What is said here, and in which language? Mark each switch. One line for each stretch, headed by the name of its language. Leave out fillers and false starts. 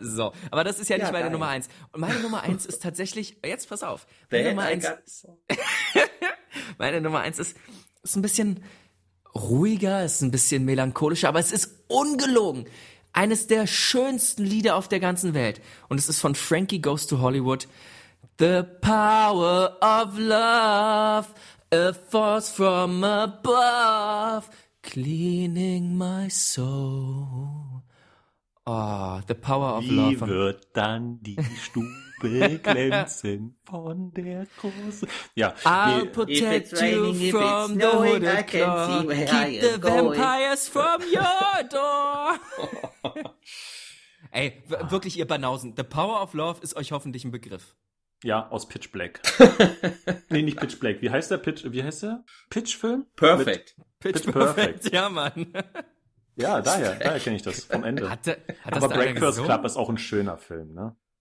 German: So, aber das ist ja nicht meine Nummer 1. Und meine Nummer 1 ist tatsächlich, jetzt pass auf. Meine Nummer 1 ist ein bisschen ruhiger, ist ein bisschen melancholischer, aber es ist ungelogen. Eines der schönsten Lieder auf der ganzen Welt. Und es ist von Frankie Goes to Hollywood.
English: The power of love, a force from above, cleaning my soul. Oh, the power of
German: Wie
English: love.
German: Wie wird dann die Stube glänzen von der großen... Ja,
English: I'll protect you raining, from the hooded claw. Keep the vampires from your door.
German: Ey, wirklich, ihr Banausen, the power of love ist euch hoffentlich ein Begriff. Ja, aus Pitch Black. Nee, nicht Pitch Black. Wie heißt der? Pitch-Film?
English: Perfect.
German: Pitch Perfect. Ja, Mann. Ja, daher kenne ich das vom Ende. Aber Breakfast Club ist auch ein schöner Film, ne?